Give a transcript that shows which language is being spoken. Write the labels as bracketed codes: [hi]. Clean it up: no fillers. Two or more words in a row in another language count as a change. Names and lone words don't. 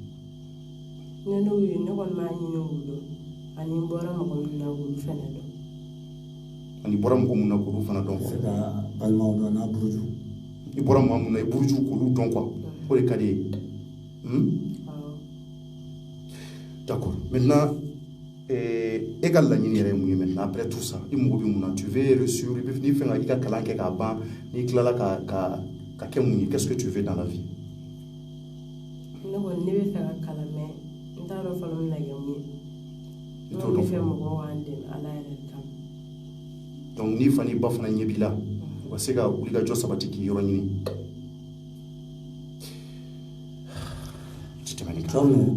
[bm] ne n'u ye ne kɔni b'a ɲini u dɔn ani n bɔra mɔgɔ min na olu fana dɔn. ani bɔra mɔgɔ mun na k'olu fana dɔn quoi. se ka balimaw dɔn n'a buruju. i bɔra maa mun na i buruju k'olu dɔn quoi o de ka di ye. [fr] d'accord maintenant [bm] e ka laɲini yɛrɛ ye mun ye [fr] maintenant après tout ça [bm] i mago bɛ mun na [fr] tu veux réussir [bm] i bɛ n'i fɛ ka i ka kalan kɛ k'a ban n'i tilala ka kɛ mun ye [fr] qu'est-ce que tu veux dans la vie. [bm] ne kɔni ne bɛ fɛ ka kalan mais n t'a dɔn fɔlɔ n bɛna kɛ mun ye. i t'o dɔn ne bɛ fɛ fɔlɔ mɔgɔw k'an dɛmɛ ala yɛrɛ de kama. donc n'i fa n'i ba fana ɲɛ b'i la u ka se ka wulikajɔ sabati k'i yɔrɔ ɲini. Cɔrɔnu